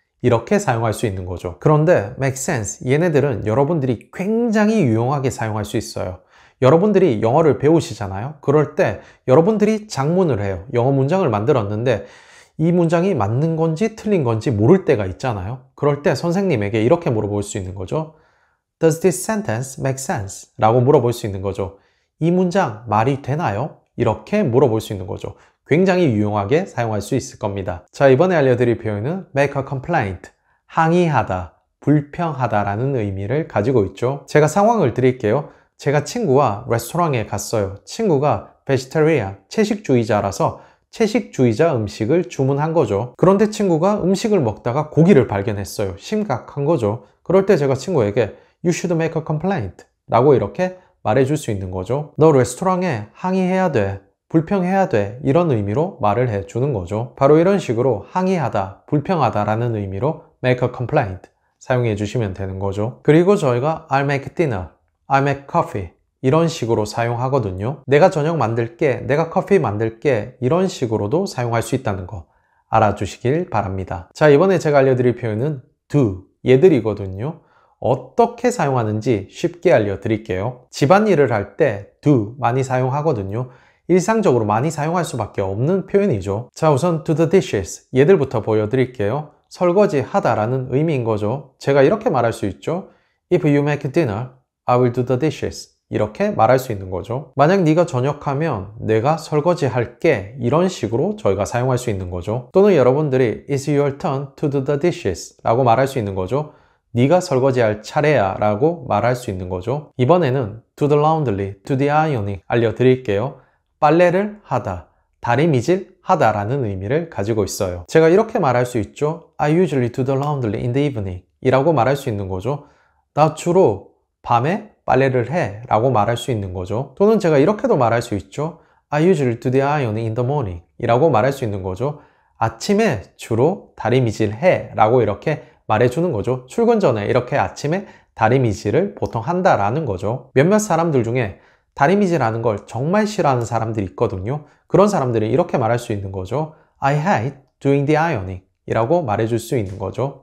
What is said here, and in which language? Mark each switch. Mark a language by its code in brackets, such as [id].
[ko] 이렇게 사용할 수 있는 거죠. 그런데 make sense, 얘네들은 여러분들이 굉장히 유용하게 사용할 수 있어요. 여러분들이 영어를 배우시잖아요. 그럴 때 여러분들이 작문을 해요. 영어 문장을 만들었는데 이 문장이 맞는 건지 틀린 건지 모를 때가 있잖아요. 그럴 때 선생님에게 이렇게 물어볼 수 있는 거죠. [en] Does this sentence make sense? [ko] 라고 물어볼 수 있는 거죠. 이 문장 말이 되나요? 이렇게 물어볼 수 있는 거죠. 굉장히 유용하게 사용할 수 있을 겁니다. 자, 이번에 알려드릴 표현은 make a complaint, 항의하다, 불평하다 라는 의미를 가지고 있죠. 제가 상황을 드릴게요. 제가 친구와 레스토랑에 갔어요. 친구가 베지테리안, 채식주의자라서 채식주의자 음식을 주문한 거죠. 그런데 친구가 음식을 먹다가 고기를 발견했어요. 심각한 거죠. 그럴 때 제가 친구에게 [en] You should make a complaint [ko] 라고 이렇게 말해줄 수 있는 거죠. 너 레스토랑에 항의해야 돼. 불평해야 돼. 이런 의미로 말을 해주는 거죠. 바로 이런 식으로 항의하다, 불평하다 라는 의미로 make a complaint 사용해 주시면 되는 거죠. 그리고 저희가 [en] I'll make dinner, I'll make coffee [ko] 이런 식으로 사용하거든요. 내가 저녁 만들게, 내가 커피 만들게 이런 식으로도 사용할 수 있다는 거 알아주시길 바랍니다. 자, 이번에 제가 알려드릴 표현은 do, 얘들이거든요. 어떻게 사용하는지 쉽게 알려드릴게요. 집안일을 할 때 do 많이 사용하거든요. 일상적으로 많이 사용할 수밖에 없는 표현이죠. 자, 우선 do the dishes, 얘들부터 보여드릴게요. 설거지 하다라는 의미인 거죠. 제가 이렇게 말할 수 있죠. [en] If you make dinner, I will do the dishes. [ko] 이렇게 말할 수 있는 거죠. 만약 네가 저녁하면 내가 설거지 할게. 이런 식으로 저희가 사용할 수 있는 거죠. 또는 여러분들이 [en] It's your turn to do the dishes [ko] 라고 말할 수 있는 거죠. 네가 설거지할 차례야 라고 말할 수 있는 거죠. 이번에는 to the laundry, to the ironing 알려드릴게요. 빨래를 하다, 다리미질 하다 라는 의미를 가지고 있어요. 제가 이렇게 말할 수 있죠. [en] I usually do the laundry in the evening [ko] 이라고 말할 수 있는 거죠. 나 주로 밤에 빨래를 해 라고 말할 수 있는 거죠. 또는 제가 이렇게도 말할 수 있죠. [en] I usually do the ironing in the morning [ko] 이라고 말할 수 있는 거죠. 아침에 주로 다리미질 해 라고 이렇게 말해주는 거죠. 출근 전에 이렇게 아침에 다리미질을 보통 한다라는 거죠. 몇몇 사람들 중에 다리미질하는 걸 정말 싫어하는 사람들이 있거든요. 그런 사람들이 이렇게 말할 수 있는 거죠. [en] I hate doing the ironing [ko] 이라고 말해줄 수 있는 거죠.